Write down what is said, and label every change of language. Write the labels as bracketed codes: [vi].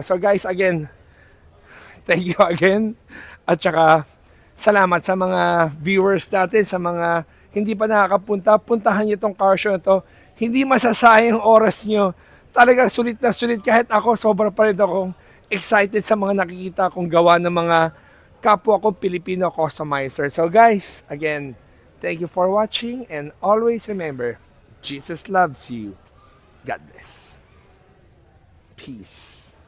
[en] So guys, again, thank you again. [tl] At saka, salamat sa mga viewers natin, sa mga hindi pa nakakapunta. Puntahan nyo itong car show na to. Hindi masasayang oras nyo. Talagang sulit na sulit. Kahit ako, sobra pa rin akong excited sa mga nakikita kong gawa ng mga kapwa ko Filipino customizer. [en] So guys, again, thank you for watching and always remember, Jesus loves you. God bless. Peace.